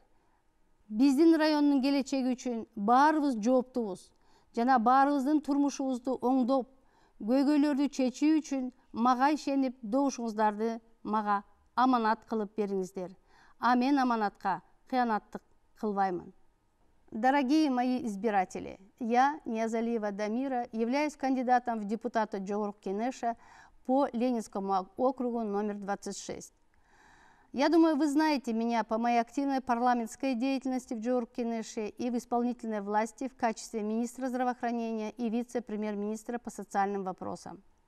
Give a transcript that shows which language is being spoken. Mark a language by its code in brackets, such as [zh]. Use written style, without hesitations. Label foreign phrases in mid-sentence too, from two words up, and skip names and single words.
[ky] Биздин райондун келечеги үчүн баарыбыз жооптубуз жана баарыбыздын турмушубузду оңдоп, көйгөйлөрдү чечүү үчүн мага ишенип, добушуңуздарды мага аманат кылып бериңиздер. Мен аманатка кыянаттык кылбаймын. [ru] Дорогие мои избиратели, я, Ниязалиева Дамира, являюсь кандидатом в депутаты Жогорку Кенеша по Ленинскому округу номер 26. Я думаю, вы знаете меня по моей активной парламентской деятельности в Жогорку Кенеше и в исполнительной власти в качестве министра здравоохранения и вице-премьер-министра по социальным вопросам.